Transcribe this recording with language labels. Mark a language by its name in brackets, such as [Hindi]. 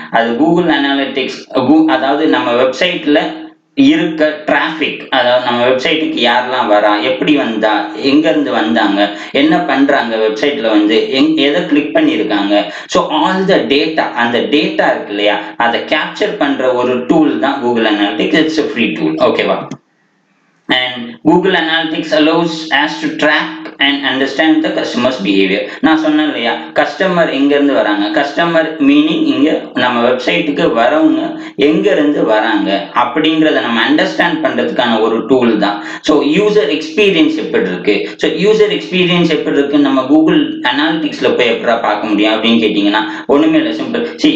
[Tamil] அது Google analytics, அதாவது நம்ம வெப்சைட்டில் இருக்க டிராஃபிக், அதாவது நம்ம வெப்சைட்டுக்கு யாரெல்லாம் வரா, எப்படி வந்தா, எங்கேருந்து வந்தாங்க, என்ன பண்ணுறாங்க, வெப்சைட்டில் வந்து எதை கிளிக் பண்ணியிருக்காங்க. ஸோ ஆல் த டேட்டா, அந்த டேட்டா இருக்கு இல்லையா, அதை கேப்சர் பண்ணுற ஒரு டூல் தான் Google analytics. [English] It's a free tool, ஓகேவா. And Google Analytics allows us to track and understand the customer's behavior. [Tamil] நான் சொன்னேன் இல்லையா, கஸ்டமர் எங்கேருந்து வராங்க, கஸ்டமர் மீனிங் இங்கே நம்ம வெப்சைட்டுக்கு வரவங்க எங்கேருந்து வராங்க அப்படிங்கிறத நம்ம அண்டர்ஸ்டாண்ட் பண்ணுறதுக்கான ஒரு டூல் தான். ஸோ யூசர் எக்ஸ்பீரியன்ஸ் எப்படி இருக்கு, ஸோ யூசர் எக்ஸ்பீரியன்ஸ் எப்படி இருக்குன்னு நம்ம கூகுள் அனாலிட்டிக்ஸில் போய் எப்படா பார்க்க முடியும் அப்படின்னு கேட்டிங்கன்னா, ஒன்றுமே இல்லை, சிம்பிள்.